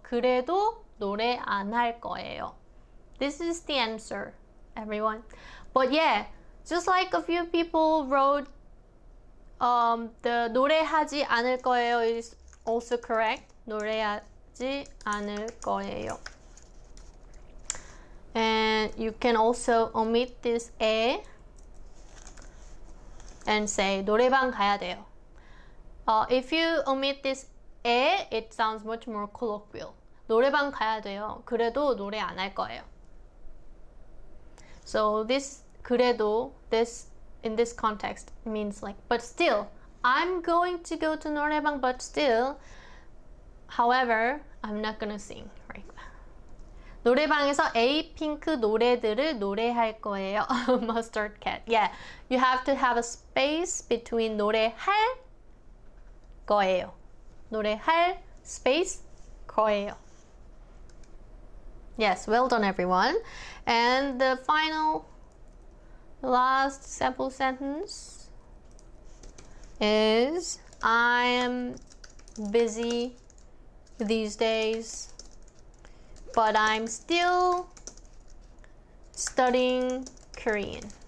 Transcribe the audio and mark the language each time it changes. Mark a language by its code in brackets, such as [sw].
[ko] 그래도 노래 안 할 거예요. [en] This is the answer, everyone. But yeah, just like a few people wrote the [ko] 노래하지 않을 거예요 [en] is also correct. [ko] 노래하지 않을 거예요. [en] And you can also omit this 에 and say [ko] 노래방 가야 돼요. [en] If you omit this 에, it sounds much more colloquial. [ko] 노래방 가야 돼요. 그래도 노래 안 할 거예요. [en] So this 그래도, this in this context means like, but still, I'm going to go to 노래방, but still, however, I'm not gonna sing right now. [ko] 노래방에서 에이핑크 노래들을 노래할 거예요. [en] Mustard cat. Yeah, you have to have a space between [ko] 노래할 거예요. 노래할 space 거예요. [en] Yes, well done everyone. And the last sample sentence is I am busy these days, but I'm still studying Korean.